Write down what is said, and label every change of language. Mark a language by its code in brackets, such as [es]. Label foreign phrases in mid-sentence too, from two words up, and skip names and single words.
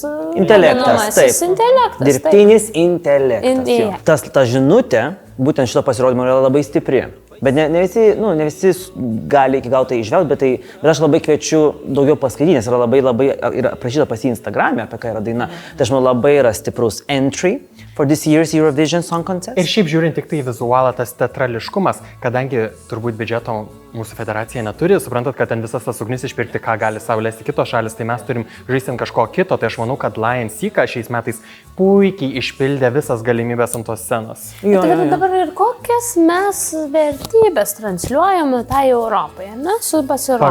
[lt] intelektas, taip. Dirbtinis intelektas. Ta žinutė, būtent šito pasirodymo yra labai stipri. Bet ne visi gali iki galo tai išvelgti, bet aš labai kviečiu daugiau paskaityti, nes yra labai yra aprašyta pas jį Instagram'e, apie ką yra daina. Tai aš manau labai yra stiprus [en] entry for this year's Eurovision Song Contest. [lt] Ir šiaip žiūrint tik tai vizualą, tas teatrališkumas, kadangi turbūt biudžeto mūsų federacija neturi, suprantat, kad ten visas tas ugnis išpirkti, ką gali sau leisti kitos šalis, tai mes turim žaisti ant kažko kito, tai aš manau, kad Lion Seeką šiais metais puikiai išpildė visas galimybės ant tos scenos. Dabar ir kokias mes vertybės transliuojame tai Europoje, su pasirodymu?